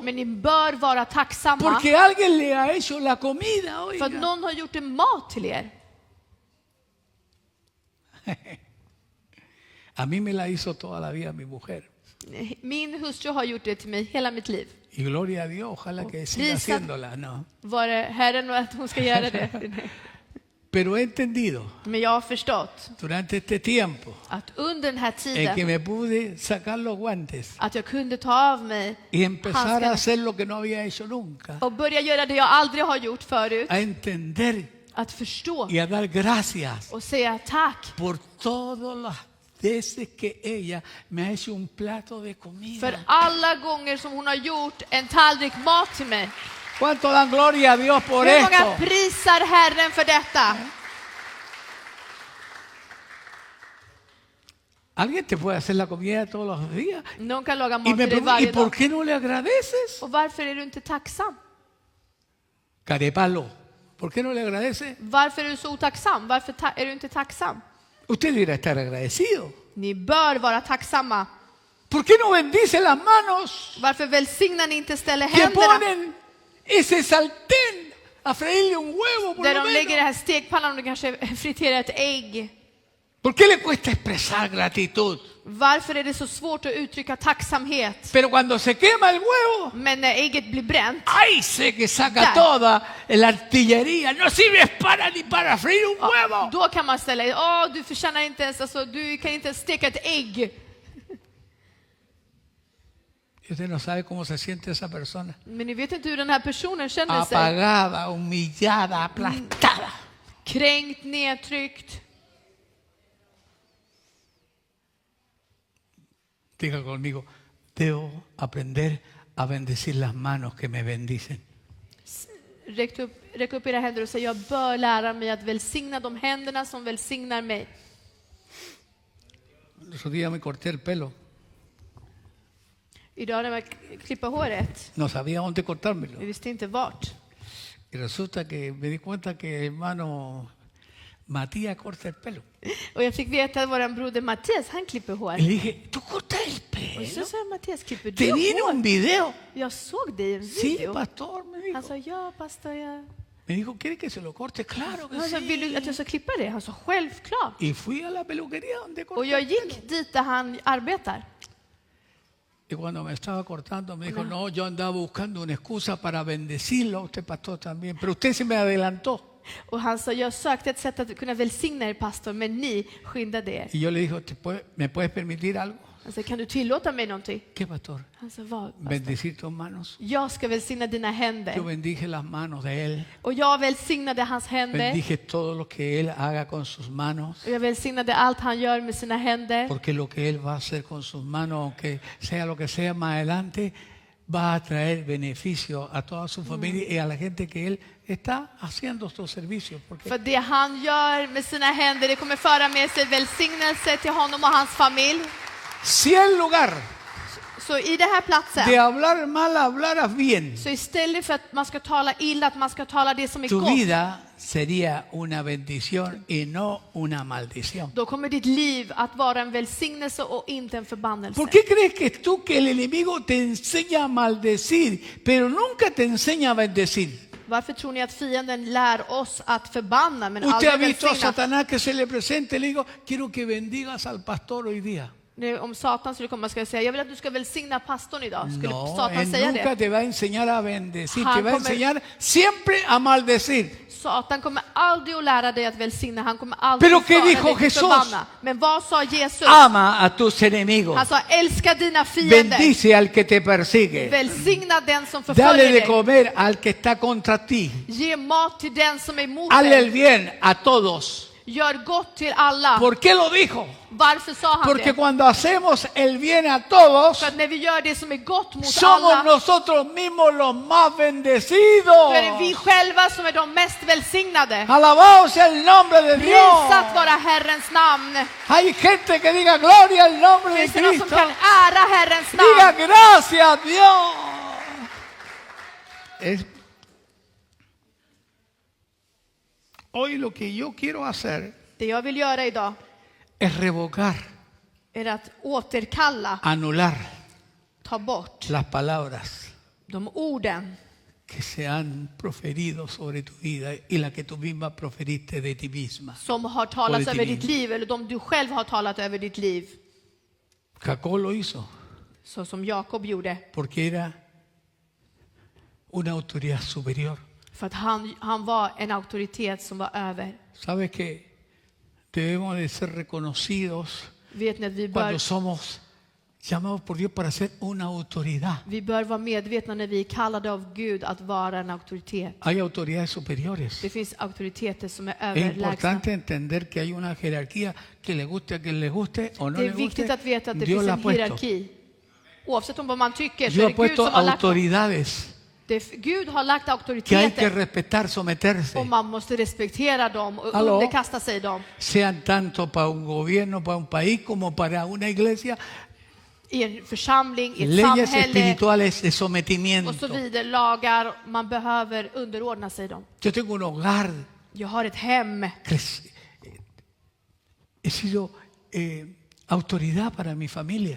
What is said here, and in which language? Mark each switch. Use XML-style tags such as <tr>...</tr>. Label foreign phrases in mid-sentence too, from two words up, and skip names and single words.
<sv>Men ni bör vara tacksamma</sv> <es>porque alguien le ha hecho la comida.</es> <sv>för att</sv> <es>Oiga.</es> <sv>någon har gjort en mat till er.</sv> <es>A mí me la hizo toda la vida mi mujer.</es> <sv>Min hustru har gjort det till mig hela mitt liv.</sv> <es>Y gloria a Dios, ojalá que siga</es> <sv>Prisa-</sv> <es>haciéndola. No.</es> <sv>Var det Herren och att hon ska göra det?</sv> <es>Pero he entendido</es> <sv>Men jag har förstått</sv> <es>durante este tiempo</es> <sv>att under den här</sv> <es>en que</es> <sv>tiden</sv> <es>me pude sacar los guantes</es> <sv>att jag kunde ta av mig</sv> <es>y empezar a</es> <sv>handskarna</sv> <es>hacer lo que no había hecho nunca.</es> <sv>och börja göra det jag aldrig har gjort förut.</sv> <es>A entender</es> <sv>Att förstå</sv> <es>y a dar gracias</es> <sv>och säga tack</sv> <es>por todas las veces que ella me ha hecho un plato de</es> <sv>för</sv> <es>comida.</es> <sv>alla gånger som hon har gjort en tallrik mat till mig.</sv> <es>¿Cuánto dan gloria a Dios por</es> <sv>Hur många</sv> <es>esto?</es> <sv>prisar Herren för detta?</sv> <es>Alguien te puede hacer la comida todos los días.</es> <sv>Någon kan laga</sv> <es>Y</es> <sv>mat</sv> <es>me</es> <sv>till dig</sv> <es>pregunto, ¿y</es> <sv>varje</sv> <es>por</es> <sv>dag.</sv> <es>qué no le agradeces?</es> <sv>Och varför är du inte tacksam?</sv> <es>Carepalo, ¿por qué no le agradece?</es> <sv>Varför är du så otacksam? Varför är du inte tacksam?</sv> <es>Usted debería estar agradecido.</es> <sv>Ni bör vara tacksamma.</sv> <es>¿Por qué no bendice las manos</es> <sv>Varför välsignar ni inte ställer</sv> <es>que</es> <sv>händerna</sv> <es>ponen ese sartén a freírle un huevo por</es> <sv>där</sv> <es>lo</es> <sv>de lägger den</sv> <es>menos?</es> <sv>här stekpannan och de kanske friterar ett ägg?</sv> <es>¿Por qué le cuesta expresar gratitud?</es> <sv>Varför är det så svårt att uttrycka tacksamhet?</sv> <es>Pero cuando se quema el huevo,</es> <sv>Men när ägget blir bränt,</sv> <es>ahí sé que saca</es> <sv>Där.</sv> <es>toda la artillería. No sirves para ni para freír un</es> <sv>ja,</sv> <es>huevo.</es> <sv>då kan man ställa, du förtjänar inte ens, alltså, du kan inte ens steka ett ägg.</sv> <es>Y usted no sabe cómo se siente esa persona.</es> <sv>Men ni vet inte hur den här personen känner sig.</sv> <es>Apagada, humillada, aplastada.</es> <sv>Kränkt, nedtryckt.</sv> <es>Diga conmigo, debo aprender a bendecir las manos que me bendicen.</es> <sv>Räck upp era händer och säg, jag bör lära mig att välsigna de händerna som välsignar mig.</sv> <es>El otro día me corté el pelo.</es> <sv>Idag när jag klipper håret,</sv> <es>No sabía dónde cortármelo.</es> <sv>jag visste inte vart.</sv> <es>Y resulta que me di cuenta que el hermano Matías corta el pelo.</es> <sv>Och jag fick veta att vår broder Mattias, han klipper hår.</sv> <es>Y le dije, ¿tú cortas el</es> <sv>Och så</sv> <es>pelo?</es> <sv>sa Mattias, klipper</sv> <es>Te</es> <sv>du vi en hår?</sv> <es>un video.</es> <sv>Jag såg dig i en</sv> <es>Sí,</es> <sv>video.</sv> <es>pastor, me dijo.</es> <sv>Han sa, ja pastor, jag...</sv> <es>Me dijo, ¿quieres que se lo corte? Claro que</es> <sv>Han sa, vill du att</sv> <es>sí.</es> <sv>jag ska klippa det? Han sa, självklart.</sv> <es>Y fui a la peluquería donde</es> <sv>Och</sv> <es>corté</es> <sv>jag</sv> <es>el pelo.</es> <sv>gick dit där han arbetar.</sv> <es>Y cuando me estaba cortando me dijo, no, yo andaba buscando una excusa para bendecirlo a usted, pastor, también. Pero usted se me adelantó.</es> <sv>Och han sa, jag sökte ett sätt att kunna välsigna er pastor, men ni skyndade er.</sv> <es>Y yo le dije, ¿me puedes permitir algo?</es> <sv>Han sa, kan du tillåta mig någonting?</sv> <es>¿Qué, pastor?</es> <sv>Han sa, vad?</sv> <es>pastor? Bendecir tus manos.</es> <sv>Jag ska välsigna dina</sv> <es>Yo</es> <sv>händer.</sv> <es>bendije las manos de él.</es> <sv>Och jag välsignade hans händer.</sv> <es>Bendije todo lo que él haga con sus manos.</es> <sv>Och jag välsignade allt han gör med sina händer.</sv> <es>Porque lo que él va a hacer con sus manos, aunque sea lo que sea más adelante, va a traer beneficio a toda su familia y a la gente que él está haciendo estos servicios. Porque</es> <sv>För det han gör med sina händer, det kommer föra med sig välsignelse till honom och hans familj.</sv> <es>si el lugar</es> <sv>Så i den här platsen,</sv> <es>de hablar mal, hablaras bien,</es> <sv>så istället för att man ska tala illa, att man ska tala det som är</sv> <es>tu</es> <sv>gott,</sv> <es>vida sería una bendición y no una maldición.</es> <sv>då kommer ditt liv att vara en välsignelse och inte en förbannelse.</sv> <es>¿Por qué crees que tú que el enemigo te enseña a maldecir, pero nunca te enseña a bendecir?</es> <sv>Varför tror ni att fienden lär oss att förbanna men</sv> <es>Usted ha</es> <sv>aldrig</sv> <es>visto a</es> <sv>välsigna?</sv> <es>Satanás que se le presente y le digo, quiero que bendigas al pastor hoy día.</es> <sv>Nu, om Satan skulle komma ska jag säga, jag vill att du ska välsigna pastorn idag. Skulle</sv> <es>No,</es> <sv>Satan</sv> <es>él</es> <sv>säga</sv> <es>nunca</es> <sv>det?</sv> <es>te va a enseñar a bendecir,</es> <sv>Han</sv> <es>te va a</es> <sv>kommer-</sv> <es>enseñar siempre a maldecir.</es> <sv>Satan kommer aldrig att lära dig att välsigna, han kommer aldrig</sv> <es>Pero</es> <sv>att</sv> <es>¿qué</es> <sv>föra</sv> <es>dijo</es> <sv>dig till</sv> <es>Jesús?</es> <sv>förbanna. Men vad sa Jesus?</sv> <es>Ama a tus enemigos,</es> <sv>Han sa, älska dina fiender.</sv> <es>bendice al que te persigue,</es> <sv>Välsigna den som</sv> <es>dale</es> <sv>förföljer</sv> <es>de</es> <sv>dig.</sv> <es>comer al que está contra ti,</es> <sv>Ge mat till den som är emot</sv> <es>hazle el</es> <sv>dig.</sv> <es>bien a todos.</es> <sv>Gör gott till alla.</sv> <es>¿Por qué lo dijo?</es> <sv>Varför sa han</sv> <es>Porque</es> <sv>det?</sv> <es>cuando hacemos el bien a todos,</es> <sv>För att när vi gör det som är gott mot</sv> <es>somos</es> <sv>alla,</sv> <es>nosotros mismos los más bendecidos.</es> <sv>då är det vi själva som är de mest välsignade.</sv> <es>Alabado sea el nombre de Dios.</es> <sv>Prisat vara Herrens namn.</sv> <es>Hay gente que diga gloria al nombre de</es> <sv>Finns det någon som</sv> <es>Cristo.</es> <sv>kan ära Herrens</sv> <es>Diga</es> <sv>namn?</sv> <es>gracias a Dios. Hoy lo que yo quiero hacer</es> <sv>Det jag vill göra idag</sv> <es>es revocar,</es> <sv>är att återkalla,</sv> <es>anular</es> <sv>ta bort</sv> <es>las palabras de orden que se han proferido sobre tu vida y la que tú misma proferiste de ti misma.</es> <sv>som har talats Och det över till ditt liv, eller de du själv har talat över ditt liv.</sv> <es>Jacob lo hizo</es> <sv>Så som Jakob gjorde.</sv> <es>porque era una autoridad superior.</es> <sv>För att han var en auktoritet som var över.</sv> <es>¿Sabes que debemos de ser reconocidos</es> <sv>Vet ni att</sv> <es>cuando somos llamados por Dios para ser una autoridad?</es> <sv>vi bör vara medvetna när vi är kallade av Gud att vara en auktoritet.</sv> <es>Hay autoridades superiores.</es> <sv>Det finns auktoriteter som är</sv> <es>Es</es> <sv>överlägsna.</sv> <es>importante entender que hay una jerarquía que le guste a quien le guste o no</es> <sv>Det</sv> <es>le</es> <sv>är viktigt</sv> <es>guste.</es> <sv>att veta att det</sv> <es>Dios</es> <sv>finns</sv> <es>la</es> <sv>en</sv> <es>ha puesto.</es> <sv>hierarki. Oavsett om vad man tycker så</sv> <es>Dios</es> <sv>är</sv> <es>ha</es> <sv>det Gud</sv> <es>puesto</es> <sv>som har lagt dem.</sv> <es>autoridades</es> <sv>Gud har lagt</sv> <es>que hay que</es> <sv>auktoriteter</sv> <es>respetar, someterse.</es> <sv>och man måste respektera dem och Hallå? underkasta sig dem.</sv> <es>Sean tanto para un gobierno, para un país, como para una iglesia.</es> <sv>I en församling, i ett</sv> <es>Leyes</es> <sv>samhälle</sv> <es>espirituales de</es> <sv>och så</sv> <es>sometimiento.</es> <sv>vidare. Lagar, man behöver underordna sig dem.</sv> <es>Yo tengo un hogar.</es> <sv>Jag har ett hem.</sv> <es>He sido autoridad para mi familia.</es>